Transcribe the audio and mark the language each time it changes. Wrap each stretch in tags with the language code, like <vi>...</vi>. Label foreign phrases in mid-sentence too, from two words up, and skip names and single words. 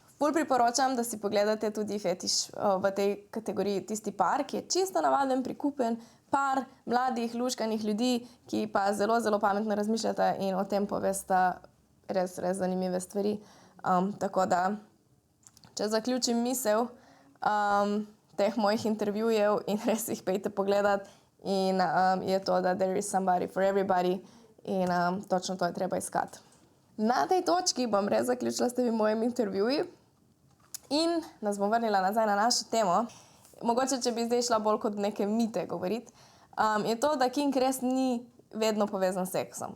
<sl>Ful priporočam, da si pogledate tudi fetiš v tej kategoriji tisti par, ki je čisto navaden, prikupen par mladih, luškanih ljudi, ki pa zelo, zelo pametno razmišljata in o tem povesta res, res zanimive stvari. Tako da, če zaključim misel teh mojih intervjujev in res jih pejte pogledat, in je to, da</sl> <en>there is somebody for everybody</en> <sl>in točno to je treba iskati. Na tej točki bom res zaključila s temi mojimi intervjuji in nas bom vrnila nazaj na našo temo. Mogoče, če bi zdaj šla bolj kot neke mite govoriti, je to, da kink res ni vedno povezan s seksom.</sl>